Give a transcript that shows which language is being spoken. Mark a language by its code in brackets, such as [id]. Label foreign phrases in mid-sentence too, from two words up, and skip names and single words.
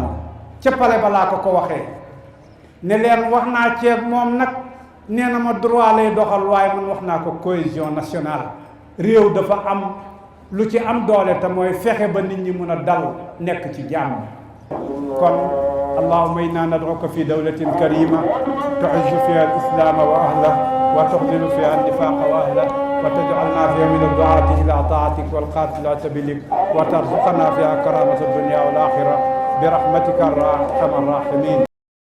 [wo] ca palais ba laa ko waxee ne leen wax naa ceeb moom nag nee na ma droit lay doxal, waaye man wax naa ko [fr] cohésion nationale. [wo] réew dafa am lu ci am doole te mooy fexe ba nit ñi mën a dal nekk ci jàmm. [ar] kon اللهم إنا ندعوك في دولة كريمة تعز فيها الإسلام وأهله وتخزل فيها النفاق وأهله وتجعلنا فيها من الدعاة إلى طاعتك والقاتلة بلك وترزقنا فيها كرامة الدنيا والآخرة برحمتك أرحم الراحمين.